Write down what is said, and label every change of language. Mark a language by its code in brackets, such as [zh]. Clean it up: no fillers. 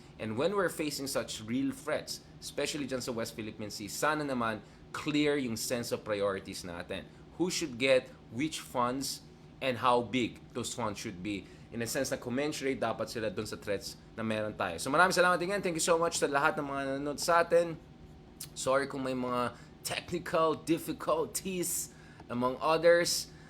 [en] And when we're facing such real threats, especially [tl] dyan sa [en] West Philippine Sea, sana naman clear yung sense of priorities natin. Who should get which funds and how big those funds should be. In a sense [tl] na commensurate dapat sila dun sa threats na meron tayo. So maraming salamat again. [en] Thank you so much [tl] sa lahat ng mga nanonood sa atin. Sorry kung may mga technical difficulties among others.